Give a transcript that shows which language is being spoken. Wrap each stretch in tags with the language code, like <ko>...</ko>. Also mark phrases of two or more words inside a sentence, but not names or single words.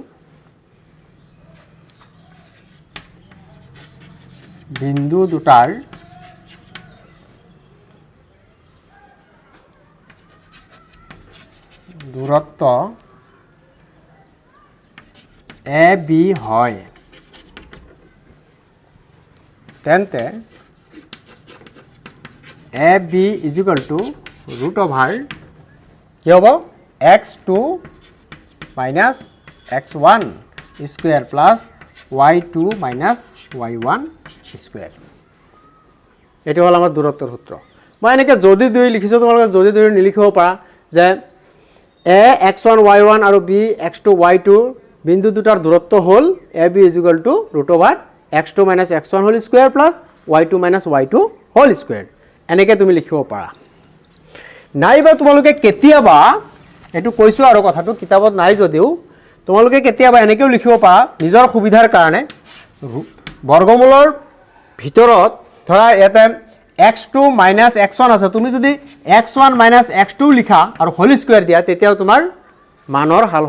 <as>বিন্দু দুটাৰ দূৰত্ব a b হয়</as> <en>তেন্তে a b is equal to √,</en> <as>কি হ'ব</as> <en>x2 minus x1 square plus y2 minus y1 square</en> <as>এটো হল আমাৰ দূৰত্বৰ সূত্ৰ মই এনেকে যদি দুই লিখিছো তোমালোকে যদি দুই নিলিখিব পাৰা যে a x1 y1 আৰু b x2 y2 বিন্দু দুটাৰ দূৰত্ব হল</as> <en>ab is equal to √, x2 minus x1 whole square plus y2 minus y2 whole square</en> <as>এনেকে তুমি লিখিব পাৰা নাইবা তোমালোকে কেতিয়াবা এটো কৈছো আৰু কথাটো কিতাপত নাই যদিও তোমালোকে কেতিয়াবা এনেকেও লিখিব পাৰা নিজৰ সুবিধাৰ কাৰণে বৰ্গমূলৰ ভিতৰত ধৰা এটা</as> <en>x2 minus x1</en> <as>আছে তুমি যদি</as> <en>x1 minus x2</en> <as>লিখা আৰু</as> <en>whole square</en> <as>দিয়া তেতিয়াও তোমাৰ মানৰ হাল</as>